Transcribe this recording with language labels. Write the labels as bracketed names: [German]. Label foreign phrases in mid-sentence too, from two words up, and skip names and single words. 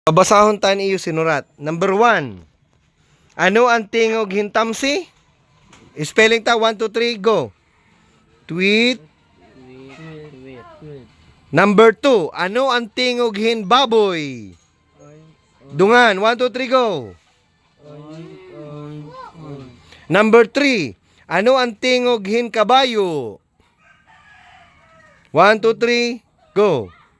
[Waray] Babasahon tan iyo sinurat. [English] Number 1. [Waray] Ano ang tingog hintamsi? [English] Spelling ta 1, 2, 3, go. Tweet. Number 2. [Waray] Ano ang tingog hin baboy? [English] Dungan. 1, 2, 3, go. Number 3. [Waray] Ano ang tingog hin kabayo? [English] 1, 2, 3, go.